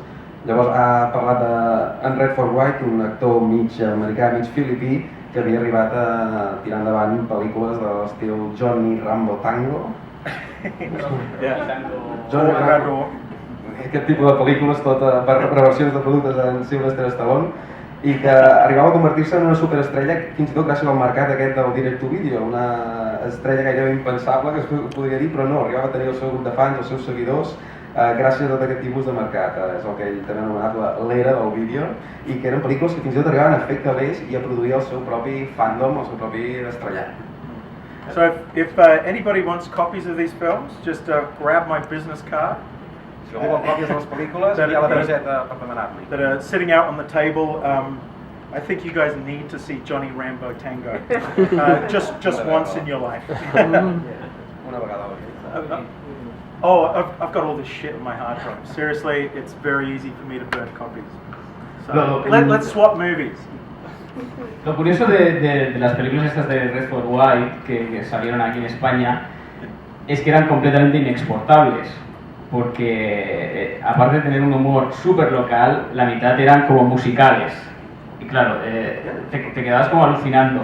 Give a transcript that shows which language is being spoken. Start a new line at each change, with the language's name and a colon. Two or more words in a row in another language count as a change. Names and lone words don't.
Catalan: Llavors ha parlat d'en Redford White, un actor mig americà, mig filipí, que havia arribat a tirar endavant pel·lícules de l'estil Johnny Rambo Tango. Johnny Rambo. Aquest tipus de pel·lícules, tot per reversions de productes en Sylvester Stallone, i que arribava a convertir-se en una superestrella fins i tot gràcies al mercat aquest del
English: direct-to-video,
Catalan: una estrella gairebé impensable, que es podria dir, però no, arribava a tenir el seu grup de fans, els seus seguidors, gràcies a tot aquest tipus de mercat. És el que ell també ha anomenat l'era del vídeo, i que eren pel·lícules que fins i tot arribaven a fer calés i a produir el seu propi fandom, el seu propi estrellat.
English: So if anybody wants copies of these films, just grab my business card.
Catalan: Si algú vol còpies de les pel·lícules, hi ha la targeta per demanar-li.
English: That are sitting out on the table. I think you guys need to see Johnny Rambo Tango. Just once in your life.
Catalan: Una vegada a la vida.
English: Oh, I've got all this shit in my hard drive. Seriously, it's very easy for me to burn copies. So let's swap movies.
Spanish: Lo curioso de las películas estas de Redford White que salieron aquí en España es que eran completamente inexportables, porque aparte de tener un humor súper local, la mitad eran como musicales. Y claro, te quedabas como alucinando.